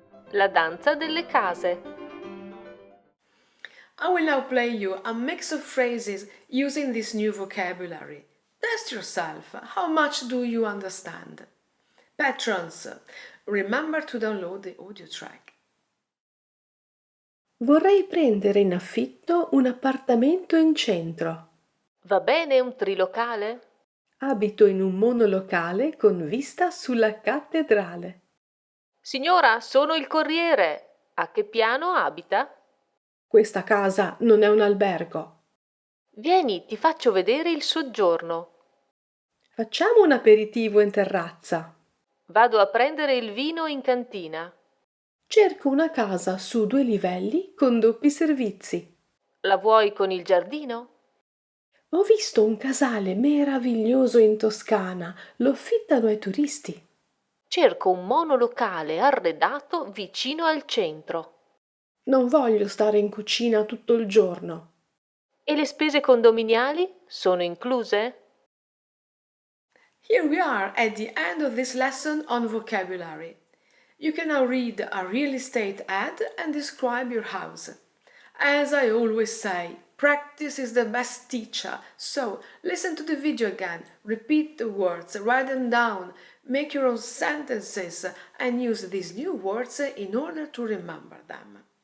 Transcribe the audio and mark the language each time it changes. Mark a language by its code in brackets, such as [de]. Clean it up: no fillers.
[it] La danza delle case. [en] I will now play you a mix of phrases using this new vocabulary. Test yourself. How much do you understand? Patrons, remember to download the audio track. [it] Vorrei prendere in affitto un appartamento in centro. Va bene un trilocale? Abito in un monolocale con vista sulla cattedrale. Signora, sono il corriere. A che piano abita? Questa casa non è un albergo. Vieni, ti faccio vedere il soggiorno. Facciamo un aperitivo in terrazza. Vado a prendere il vino in cantina. Cerco una casa su 2 livelli con doppi servizi. La vuoi con il giardino? Ho visto un casale meraviglioso in Toscana. Lo affittano ai turisti. Cerco un monolocale arredato vicino al centro. Non voglio stare in cucina tutto il giorno. E le spese condominiali sono incluse? [en] Here we are at the end of this lesson on vocabulary. You can now read a real estate ad and describe your house. As I always say, practice is the best teacher, so listen to the video again, repeat the words, write them down, make your own sentences, and use these new words in order to remember them.